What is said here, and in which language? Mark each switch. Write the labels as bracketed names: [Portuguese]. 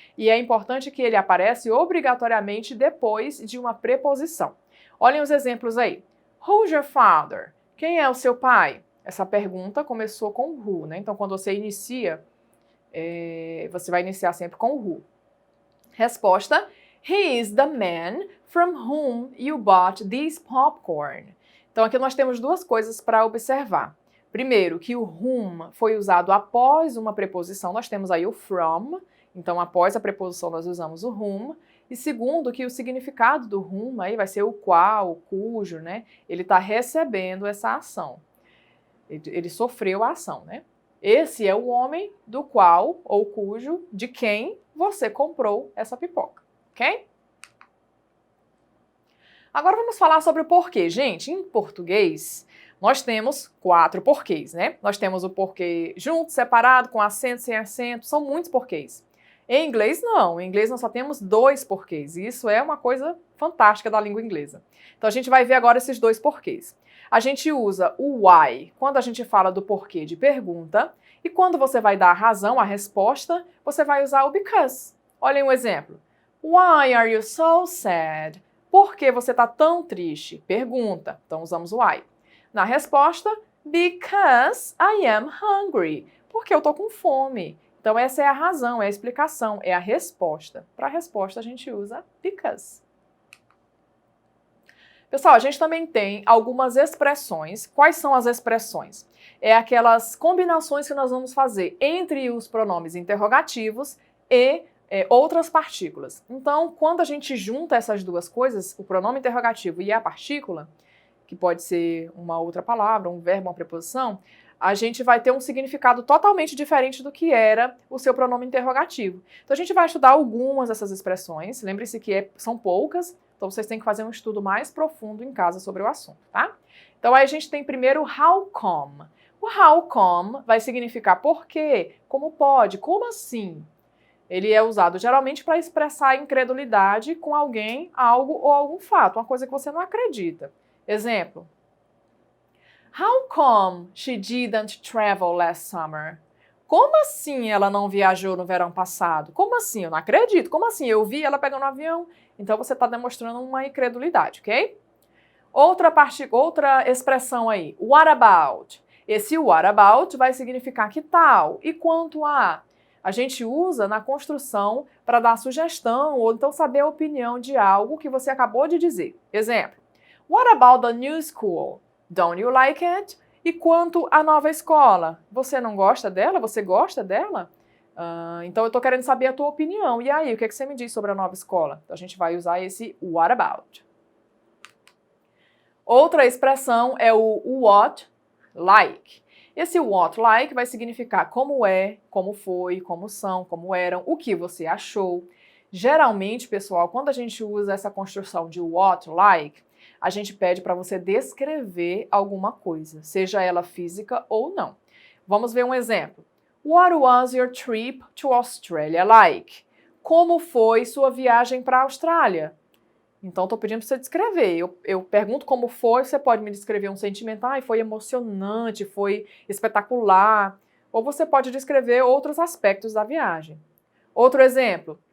[Portuguese] E é importante que ele aparece obrigatoriamente depois de uma preposição. Olhem os exemplos aí. [English] Who's your father? [Portuguese] Quem é o seu pai? Essa pergunta começou com who, né? Então, quando você inicia, você vai iniciar sempre com who. [English] Resposta: He is the man from whom you bought this popcorn. [Portuguese] Então, aqui nós temos duas coisas para observar. Primeiro, que o whom foi usado após uma preposição, nós temos aí o from, então após a preposição nós usamos o whom. E segundo, que o significado do whom aí vai ser o qual, o cujo, né? Ele está recebendo essa ação. Ele sofreu a ação, né? Esse é o homem do qual, ou cujo, de quem você comprou essa pipoca, ok? Agora vamos falar sobre o porquê. Gente, em português, nós temos 4 porquês, né? Nós temos o porquê junto, separado, com acento, sem acento, são muitos porquês. Em inglês, não. Em inglês, nós só temos 2 porquês. E isso é uma coisa fantástica da língua inglesa. Então, a gente vai ver agora esses 2 porquês. A gente usa o why quando a gente fala do porquê de pergunta. E quando você vai dar a razão, a resposta, você vai usar o because. Olhem um exemplo. [English] Why are you so sad? [Portuguese] Por que você está tão triste? Pergunta. Então, usamos o why. Na resposta, [English] because I am hungry. [Portuguese] Porque eu estou com fome. Então, essa é a razão, é a explicação, é a resposta. Para a resposta, a gente usa because. Pessoal, a gente também tem algumas expressões. Quais são as expressões? É aquelas combinações que nós vamos fazer entre os pronomes interrogativos e outras partículas. Então, quando a gente junta essas duas coisas, o pronome interrogativo e a partícula, que pode ser uma outra palavra, um verbo, uma preposição, a gente vai ter um significado totalmente diferente do que era o seu pronome interrogativo. Então a gente vai estudar algumas dessas expressões, lembre-se que são poucas, então vocês têm que fazer um estudo mais profundo em casa sobre o assunto, tá? Então aí a gente tem primeiro o how come. O how come vai significar por quê, como pode, como assim. Ele é usado geralmente para expressar incredulidade com alguém, algo ou algum fato, uma coisa que você não acredita. Exemplo. [English] How come she didn't travel last summer? [Portuguese] Como assim ela não viajou no verão passado? Como assim? Eu não acredito. Como assim? Eu vi ela pegando um avião. Então você está demonstrando uma incredulidade, ok? Outra expressão aí. What about? Esse what about vai significar que tal? E quanto a? A gente usa na construção para dar sugestão ou então saber a opinião de algo que você acabou de dizer. Exemplo. [English] What about the new school? Don't you like it? [Portuguese] E quanto à nova escola? Você não gosta dela? Você gosta dela? Então eu estou querendo saber a tua opinião. E aí, o que você me diz sobre a nova escola? Então a gente vai usar esse what about. Outra expressão é o what like. Esse what like vai significar como é, como foi, como são, como eram, o que você achou. Geralmente, pessoal, quando a gente usa essa construção de what like, a gente pede para você descrever alguma coisa, seja ela física ou não. Vamos ver um exemplo. [English] What was your trip to Australia like? [Portuguese] Como foi sua viagem para a Austrália? Então, estou pedindo para você descrever. Eu pergunto como foi, você pode me descrever um sentimento. Foi emocionante, foi espetacular. Ou você pode descrever outros aspectos da viagem. Outro exemplo.